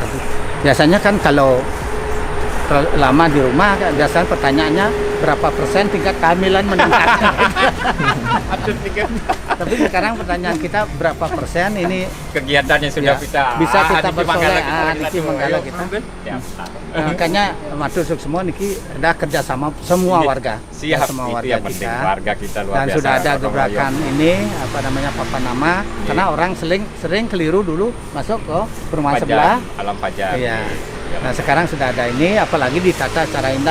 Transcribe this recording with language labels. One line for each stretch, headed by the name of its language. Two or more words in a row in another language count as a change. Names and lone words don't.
Indonesian: Biasanya kan kalau lama di rumah, biasanya pertanyaannya berapa persen tingkat kehamilan meningkat. Tapi sekarang pertanyaan kita berapa persen ini Kegiatan yang sudah Ya, kita bisa kita Niki Manggala bersolek, kita lagi Niki latih. Manggala Ayo, kita. Bun. Siap. makanya matur semua niki ada kerjasama semua Nggih. warga. Siap, semua itu warga yang penting. kita. Warga kita luar Dan biasa. sudah ada gotong gebrakan royong. ini apa namanya papan nama karena orang sering keliru dulu masuk ke perumahan Pajar, sebelah. Alam Pajar. Iya. Nah, sekarang sudah ada ini, apalagi ditata secara indah.